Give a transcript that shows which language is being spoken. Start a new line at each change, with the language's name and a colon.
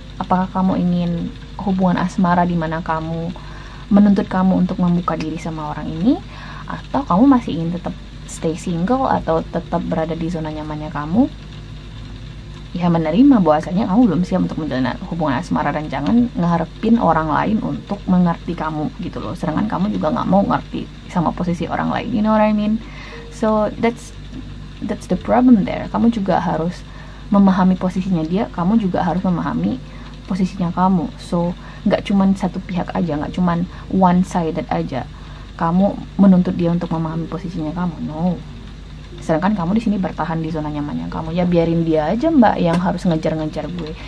Indonesian: Apakah kamu ingin hubungan asmara di mana kamu menuntut kamu untuk membuka diri sama orang ini, atau kamu masih ingin tetap stay single atau tetap berada di zona nyamannya kamu? Ya, menerima bahwasanya kamu belum siap untuk menjalin hubungan asmara, dan jangan ngeharapin orang lain untuk mengerti kamu gitu loh, sedangkan kamu juga nggak mau ngerti sama posisi orang lain,
English: you know what I mean? So that's the problem there.
Indonesian: Kamu juga harus memahami posisinya dia, kamu juga harus memahami posisinya kamu. So nggak cuman satu pihak aja, nggak cuman one sided aja kamu menuntut dia untuk memahami posisinya kamu, no. Sedangkan kamu di sini bertahan di zona nyamannya kamu. Ya biarin dia aja mbak yang harus ngejar-ngejar gue.